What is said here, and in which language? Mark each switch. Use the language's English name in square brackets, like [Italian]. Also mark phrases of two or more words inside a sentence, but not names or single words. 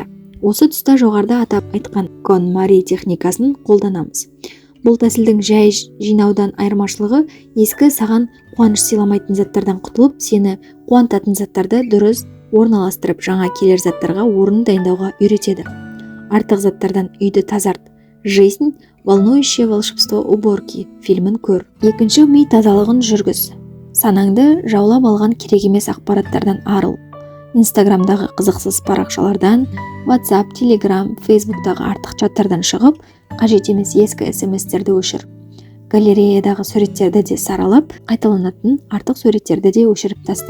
[Kazakh] Осы тұста жоғарыда атап айтқан KonMari техникасын қолданамыз. Бұл тәсілдің жай жинаудан айырмашылығы ескі саған қуаныш сыйламайтын заттардан құтылып, сені қуантатын заттарды дұрыс орналастырып, жаңа келер заттарға орын дайындауға үйретеді. Артық заттардан үйді тазарт. Жизнь, волнующее волшебство уборки фильмін көр. Екінші, ми тазалығын жүргіз. Санаңды жаулап алған керек емес ақпараттардан арыл. Инстаграмдағы қызықсыз парақшалардан, WhatsApp, Telegram, Facebook'тағы артық чаттардан шығып, қажет емес ескі SMS-терді өшір. Галереядағы суреттерді де саралап, қайталанатын артық суреттерді де өшіріп таста.